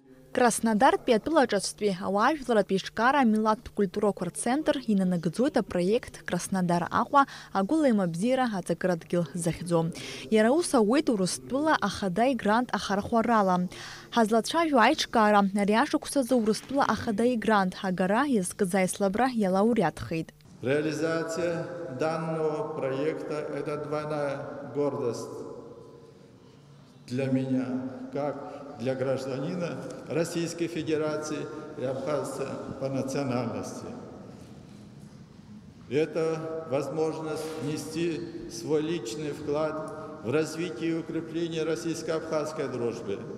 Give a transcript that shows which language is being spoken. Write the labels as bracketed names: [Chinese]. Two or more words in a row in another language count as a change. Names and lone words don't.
[Abkhazian] Краснодар пиатылачестве ауажәлара Пешкара милаттә культура центр инанагӡоит апроект Краснодар Аҟәа агәыла еимабзиара аҵакыра дгьыл захьӡо. Иара ус ауеит Урыстәыла ахада игрант ахархәарала. Ҳазлацәажәо аиҿкаара ари ашықәсазы Урыстәыла ахада игрант агара иазкыз аислабра иалауреатхеит. [Russian] Реализация данного проекта – это двойная гордость для меня, как для гражданина Российской Федерации и абхазца по национальности. Это возможность внести свой личный вклад в развитие и укрепление российско-абхазской дружбы.